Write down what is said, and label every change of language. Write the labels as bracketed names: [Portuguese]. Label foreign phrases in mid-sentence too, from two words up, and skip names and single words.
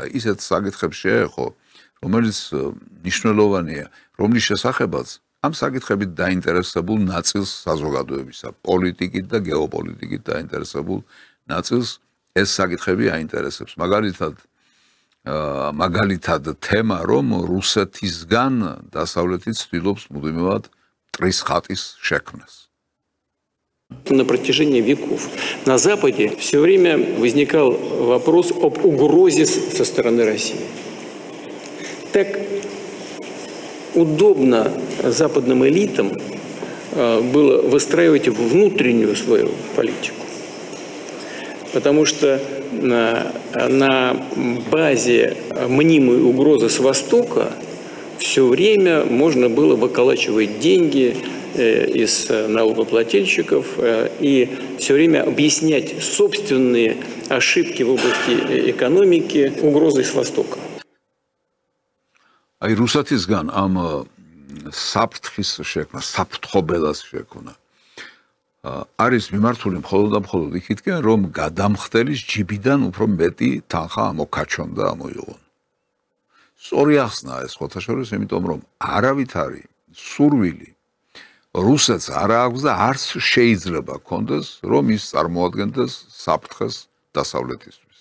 [Georgian] ისეთ საკითხებს შეეხო, რომელიც მნიშვნელოვანია, რომლის შესახებაც ამ საკითხებით დაინტერესებულ ნაწილს საზოგადოებისა, პოლიტიკით და გეოპოლიტიკით დაინტერესებულ ნაწილს ეს საკითხები აინტერესებს. მაგალითად თემა, რომ რუსეთისგან დასავლეთი ცდილობს მუდმივად მტრის ხატის შექმნას. [Russian] На протяжении веков на Западе все время возникал вопрос об угрозе со стороны России. Так удобно западным элитам было выстраивать внутреннюю свою политику, потому что на базе мнимой угрозы с Востока все время можно было выколачивать деньги из налогоплательщиков и все время объяснять собственные ошибки в области экономики угрозой с Востока. [Georgian] Აი რუსეთისგან ამ საფრთხის შექმნა, საფრთხობელას შექმნა არის მიმართული მხოლოდ და მხოლოდ იქითკენ, რომ გადამხდელის ჯიბიდან უფრო მეტი თანხა ამოქაჩონდა ამოიღონ. სწორი ახსნა ეს ხოთა შორის, იმიტომ რომ არავითარი სურვილი რუსეთს არ აქვს და არც შეიძლება კონდეს, რომ ის წარმოადგენდეს საფრთხეს დასავლეთისთვის.